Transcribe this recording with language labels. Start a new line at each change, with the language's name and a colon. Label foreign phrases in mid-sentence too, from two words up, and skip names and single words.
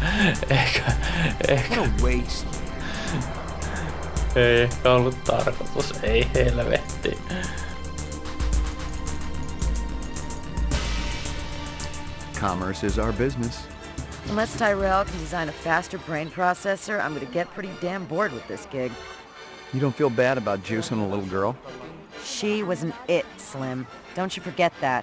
Finnish: Ehkä.
English: What a waste.
Finnish: Ei ehkä ollut tarkoitus, ei helvetti.
English: Commerce is our business. Unless Tyrell can design a faster brain processor, I'm gonna get pretty damn bored with this gig. You don't feel bad about juicing a little girl? She was an it, Slim. Don't you forget that.